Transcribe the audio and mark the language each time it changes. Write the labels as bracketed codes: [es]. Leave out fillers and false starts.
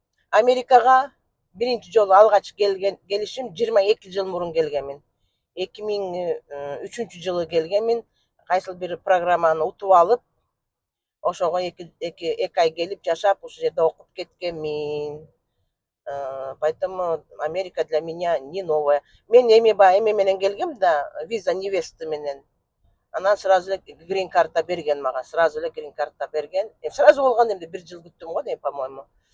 [ky] Америкага биринчи жолу алгач келишим 22 жыл мурун келгенмин. 2003 жылы келгенмин. Кайсыл бир программаны утуп алып, ошого 2 ай келип жашап, ошол жерде окуп кеткенмин. [ru] Поэтому Америка для меня не новая. [ky] Мен эме менен келгем да, виза невесты менен. Анан сразу эле грин карта берген мага, сразу эле грин карта берген. Сразу болгон эмне 1 жыл күттүм го дейм, по-моему.